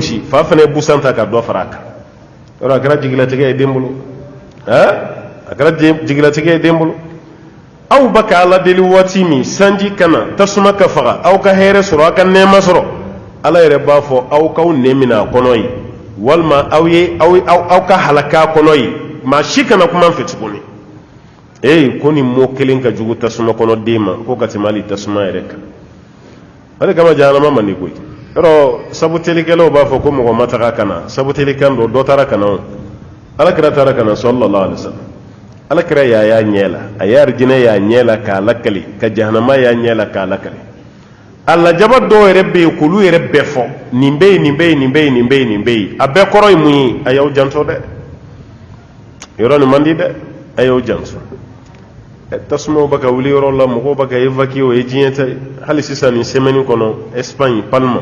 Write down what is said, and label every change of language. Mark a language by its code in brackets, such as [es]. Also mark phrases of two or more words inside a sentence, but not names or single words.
[bm] gosi fa fana ye busan ta ka dɔ fara a kan yɔrɔ a kɛra jigilatigɛ ye den bolo a kɛra jigilatigɛ ye den bolo aw bɛ ka ala deli waati min sanji ka na tasuma ka faga aw ka hɛrɛ sɔrɔ aw ka nɛɛma sɔrɔ ala yɛrɛ b'a fɔ aw k'aw nɛ minɛ a kɔnɔ ye walima aw ka halaka a kɔnɔ ye maa si kana kuma n fɛ tuguni ko nin mɔ kelen ka jugu tasuma kɔnɔ den ma ko ka tɛmɛ hali tasuma yɛrɛ kan o de kama jahanama man di koyi yɔrɔ sabutelikɛlaw b'a fɔ ko mɔgɔ ma taga ka na sabutelikan dɔ taara ka na o alakira taara ka na [ar] صلى الله عليه وسلم [bm] alakira y'a ɲɛ la a ye arijinɛ y'a ɲɛ la k'a lakali ka jahanama y'a ɲɛ la k'a lakali a lajaba dɔw yɛrɛ bɛ yen k'olu yɛrɛ bɛɛ fɔ nin bɛ yen nin bɛ yen nin bɛ yen nin bɛ yen nin bɛ yen a bɛɛ kɔrɔ ye mun ye a y'aw janto dɛ yɔrɔ nin man di dɛ a y'aw janto tasumaw bɛ ka wuli yɔrɔ la mɔgɔw bɛ ka évacuer o ye diɲɛ tɛ hali sisan nin semaine kɔnɔ Espagne Palma